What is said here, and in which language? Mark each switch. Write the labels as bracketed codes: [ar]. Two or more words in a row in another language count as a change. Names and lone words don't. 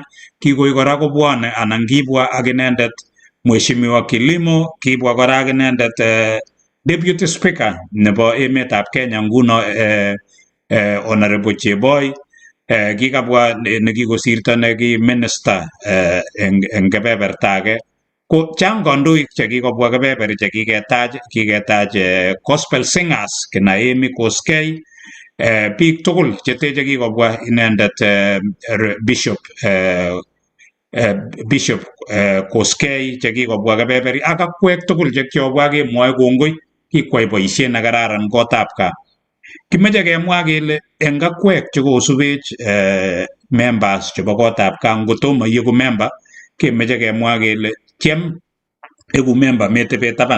[kln] Kikoi kora kobwane anan kibwa ak inendet Mheshimiwa Kilimo, kibwa kora ak inendet [en] deputy speaker [kln] nebo emetab Kenya nguno Honorable Cheboy, kikabwa nekikosirto neki minister eng kebeberta age. Ko chang kandoik chekikobwa kebeberi chekiketach [en] gospel singers [kln] kina Amy Koskei, biik tugul cheteche kikobwa inendet Bishop Koskei chekikobwa kebeberi ak akwek tugul chekiobwa kemwoe kongoi. Kikwai boisiet nekararan Gotbgaa. Kimeche kemwa kele eng akwek chekosubech members chebo Gotbgaa ngotomo iegu member, kemeche kemwa kele tiem egu member metebe taban.